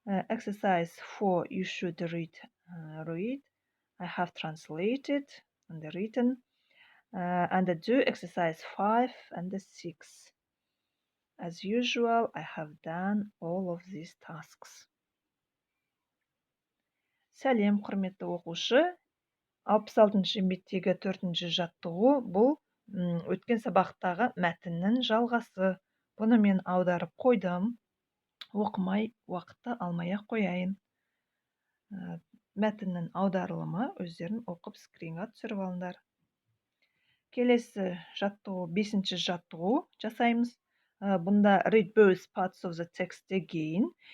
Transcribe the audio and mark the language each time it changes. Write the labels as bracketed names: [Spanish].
[English] Exercise 4, you should read. I have translated and written. And do exercise 5 and 6. As usual, I have done all of these tasks. [Kazakh] Сәлем, құрметті оқушы. 66-шы беттегі 4-ші жаттығу бұл өткен сабақтағы мәтіннің жалғасы. Бұны мен аударып қойдым. Оқымай уақытты алмай-ақ қояйын. Мәтіннің аударылымы өздерін оқып скринға түсіріп алыңдар. Келесі жаттығу 5-ші жаттығу жасаймыз. Бұнда [English] read both parts of the text again.